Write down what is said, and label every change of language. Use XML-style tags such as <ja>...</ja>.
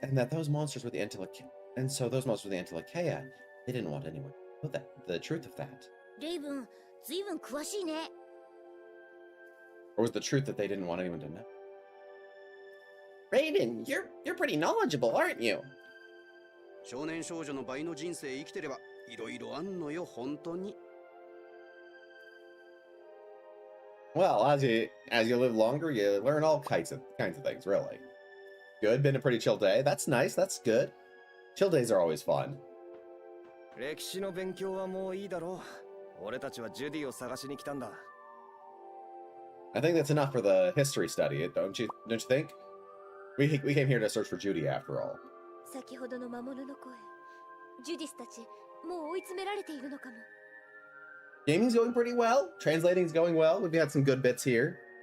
<en>Those monsters were the Entelecheia. And so those monsters were the Entelecheia. They didn't want anyone to know the truth of that.</en> <ja>レイブン、ずいぶん詳しいね。</ja> <en>Or was the truth that they didn't want anyone to know? Raven, you're pretty knowledgeable, aren't you?</en> <ja>少年少女の倍の人生生きてればいろいろあんのよ、本当に。</ja> <en>Well, as you live longer, you learn all kinds of things, really. Good, been a pretty chill day. That's nice, that's good. Chill days are always fun.</en> <ja>歴史の勉強はもういいだろう。俺たちはジュディを探しに来たんだ。</ja> <en>I think that's enough for the history study, don't you think? We came here to search for Judy after all.</en> <ja>先ほどの魔物の声。ジュディスたち、もう追い詰められているのかも。</ja> <en>Gaming's going pretty well. Translating's going well. We've had some good bits here.</en>